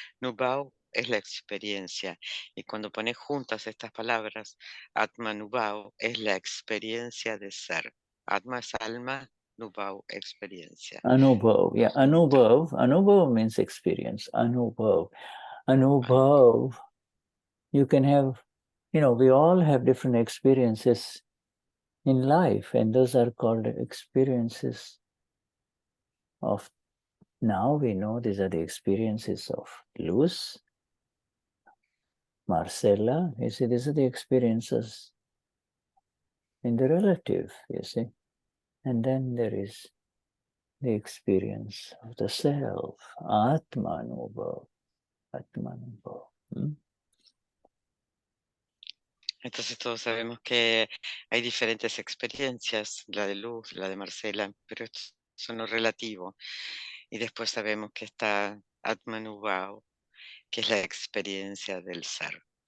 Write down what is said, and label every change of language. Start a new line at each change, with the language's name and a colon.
Spanish: Nubau es la experiencia. Y cuando pones juntas estas palabras, Atma Nubau es la experiencia de ser. Atma es alma, Nubau experiencia.
English: Anubhav, yeah, Anubhav. Anubhav means experience. Anubhav. Anubhav, you can have, we all have different experiences in life, and those are called experiences of, now we know these are the experiences of Luz, Marcela. You see, these are the experiences in the relative, you see. And then there is the experience of the self, Atmanubhav. Atmanubhav.
Spanish: Entonces todos sabemos que hay diferentes experiencias, la de Luz, la de Marcela, pero esto es lo relativo. Y después sabemos que está Atmanubhau, que es la experiencia del ser.